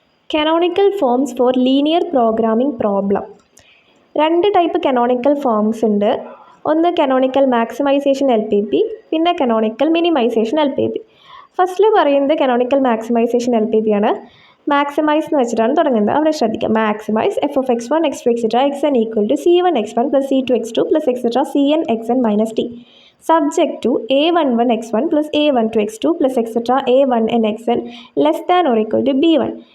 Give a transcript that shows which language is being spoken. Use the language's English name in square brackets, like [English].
[English] Canonical forms for linear programming problem. [Malayalam] രണ്ട് type canonical forms ഉണ്ട്. ഒന്ന് canonical maximization LPP, പിന്നെ canonical minimization LPP. ഫസ്റ്റിൽ പറയുന്നത് canonical maximization LPP ആണ്. മാക്സിമൈസ് എന്ന് വെച്ചിട്ടാണ് തുടങ്ങുന്നത്. അവിടെ ശ്രദ്ധിക്കുക, [English] Maximise f of x one x two etcetera x n equal to c one x one plus c two x two plus etcetera c n x n minus t subject to a one one x one plus a one two x two plus etcetera a one n x n less than or equal to b one.